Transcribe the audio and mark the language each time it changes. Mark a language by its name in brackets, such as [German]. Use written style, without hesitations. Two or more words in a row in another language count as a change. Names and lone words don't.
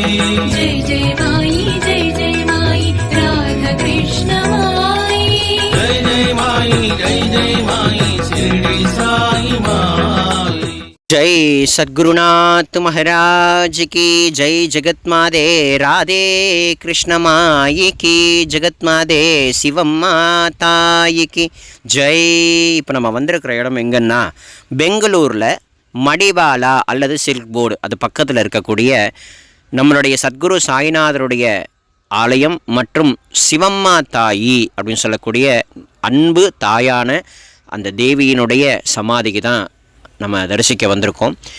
[Hindi] जय जय माई जय जय माई राधा कृष्ण माई जय जय माई शिरडी साई माई। जय सद्गुरुनाथ महाराज की जय। जगत्मादे राधे कृष्ण माई की, जगत्मादे [Tamil] சிவம்மா தாய்க்கு ஜெய். இப்போ நம்ம வந்திருக்கிற இடம் எங்கன்னா பெங்களூரில் மடிவாலா அல்லது சில்க் போர்டு அது பக்கத்தில் இருக்கக்கூடிய நம்மளுடைய சத்குரு சாய்நாதருடைய ஆலயம் மற்றும் சிவம்மா தாயி அப்படின்னு சொல்லக்கூடிய அன்பு தாயான அந்த தேவியினுடைய சமாதிக்கு தான் நம்ம தரிசிக்க வந்திருக்கோம்.